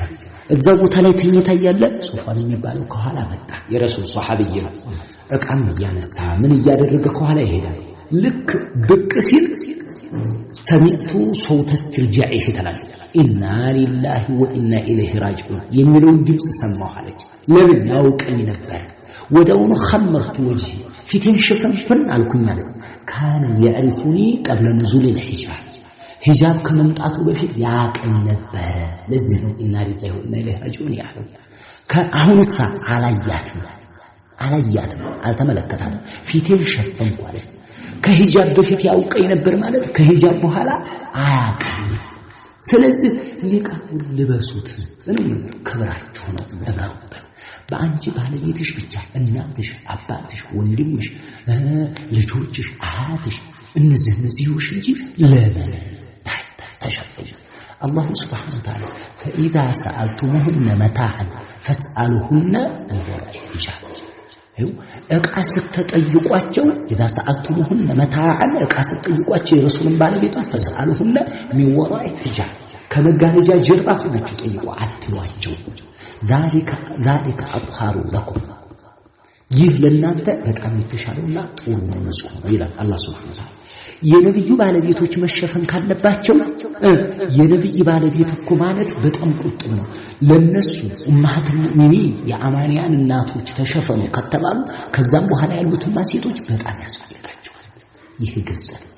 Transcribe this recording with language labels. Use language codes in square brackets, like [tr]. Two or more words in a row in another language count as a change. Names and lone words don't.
[am] እዛው ቦታ ላይ ተኝታ ያለ ሶፋን የሚባለው ከኋላ መጣ የረሱል ሱሐቢይ ነው እቃም ያነሳ ምን ያደረገ ከኋላ ይሄዳል ልክ ብቅ ሲል [ar] سمعت صوت استرجاعه [am] ተላለ [ar] إنا لله وإنا إليه راجعون [am] የሚለውን ድምጽ ሰማሁ አለች ለምን ያውቀኝ ነበር ወደውኑ [ar] خمرت وجهي [am] ፊቴን ሽፍንፍን አልኩኝ ማለት [ar] كان يعرفني قبل نزول الحجاب [am] ሂጃብ ከመምጣቱ በፊት ያቀኝ ነበር ለዚህ ነው [ar] إنا لله وإنا إليه راجعون [am] ያለው ከአሁንሳ አላያትም አልተመለከታትም ፊቴን ሸፈንኩ አለች ከሂጃብ በፊት ያውቀኝ ነበር ማለት ከሂጃብ በኋላ አያቀኝ ስለዚህ ኒቃብ ልበሱት ክብራችሁ ነው እመሩበት በአንቺ ባለቤትሽ ብቻ እናትሽ አባትሽ ወንድምሽ ልጆችሽ አያትሽ እነዚህ እንጂ ለምን ተሸፈኑ [ar] الله سبحانه وتعالى فإذا سألتموهن متاعا فاسألوهن من وراء حجاب [am] እቃ ስትጠይቋቸው [ar] إذا سألتموهن متاعا [am] እቃ ስትጠይቋቸው የረሱልን ባለቤቶች [ar] فاسألوهن من وراء حجاب [am] ከመጋረጃ ጀርባ ሆናችሁ ጠይቁ አትሏቸው [ar] ذلك أطهر لكم [am] ይህ ለእናንተ በጣም የተሻለና ጥሩ ነው ይላል አላህ [ar] سبحانه وتعالى [am] የነብዩ ባለቤቶች መሸፈን ካለባቸው የነብይ ባለቤት እኮ ማለት በጣም ቁጥብ ነው ለነሱ [ar] أمهات المؤمنين [am] የአማንያን እናቶች ተሸፈኑ ከተባሉ ከዛም በኋላ ያሉትማ ሴቶች በጣም ያስፈልጋቸዋል ይሄ ግልጽ